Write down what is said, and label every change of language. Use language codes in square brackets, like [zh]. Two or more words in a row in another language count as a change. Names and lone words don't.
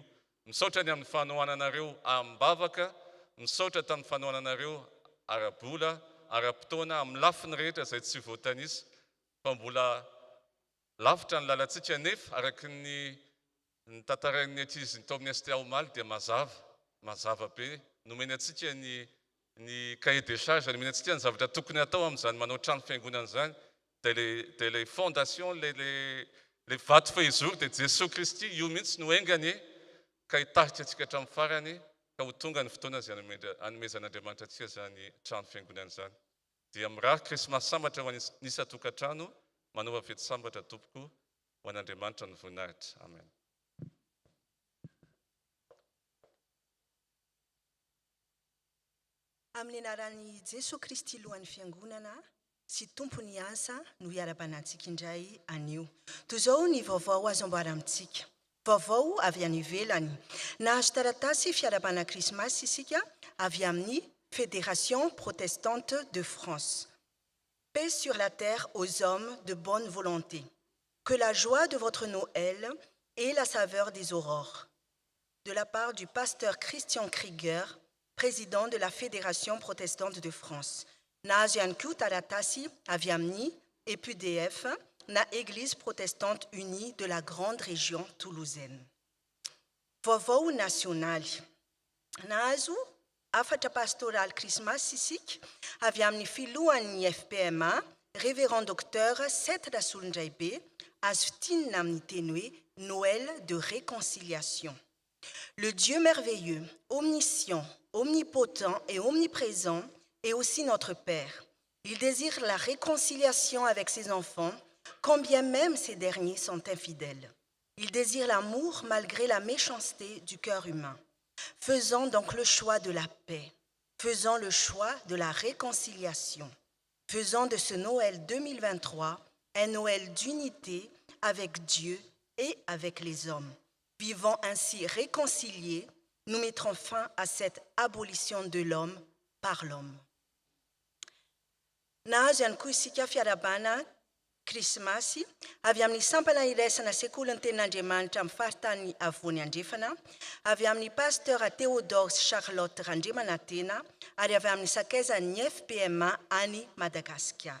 [mg] Misaotra ny amin'ny fanohananareo am-bavaka, misaotra tamin'ny fanohananareo ara-bola, ara-potoana, amin'ny lafiny rehetra izay tsy voatanisa, fa mbola lavitra ny lalantsika nefa araky ny tantarain'ny ankizy tao amin'ny STA Omaly dia mazava be. Nomeny antsika ny [fr] cahier des charges, [mg] nomeny antsika ny zavatra tokony atao amin'izany manao trano fiangonana izany, dia [fr] les fondations, [mg] les vato fehizoro dia Jesosy Kristy io mihitsy no engany ka hitarika antsika hatramin'ny farany, ka ho tonga ny fotoana izay hanomezan'Andriamanitra antsika izany trano fiangonana izany. Dia mirary krismasy sambatra ho an'ny isan-tokantrano, manova fety sambatra tompoko ho an'Andriamanitra ny voninahitra. Amen. Amin'ny anaran'i Jesosy Kristy lohan'ny fiangonana sy tompony asa no hiara-banantsika indray anio. Toy izao ny vaovao azo ambara amintsika. Vaovao avy any ivelany. Nahazo taratasy fiara-bana krismasy isika avy amin'ny Fédération protestante de France. [fr] Paix sur la terre aux hommes de bonne volonté. Que la joie de votre Noël et la saveur des aurores. De la part du pasteur Christian Krieger, président de la Fédération protestante de France. Nahazo ihany koa taratasy avy amin'ny EPUDF na Église protestante unie de la grande région toulousaine. Vaovao nasionaly. Nahazo afatra pastoral krismasy isika avy amin'ny filohan'ny FPMA, révérend docteur Seth Rasolondraibe, azo tinina amin'ny teny hoe Noël de réconciliation. Le Dieu merveilleux, omniscient, omnipotent et omniprésent est aussi notre Père. Il désire la réconciliation avec ses enfants, quand bien même ces derniers sont infidèles. Il désire l'amour malgré la méchanceté du cœur humain. Faisons donc le choix de la paix. Faisons le choix de la réconciliation. Faisons de ce Noël 2023 un Noël d'unité avec Dieu et avec les hommes. Vivons ainsi réconciliés, nous mettrons fin à cette abolition de l'homme par l'homme. [mg] Nahazo ihany koa isika fiarabana krismasy avy amin'ny sampana iraisana sekoly ny tenin'Andriamanitra amin'ny faritany avoany andrefana, avy amin'ny pasteur Théodore Charlotte Randriamanantena ary avy amin'ny sakaizan'ny FPMA any Madagasikara.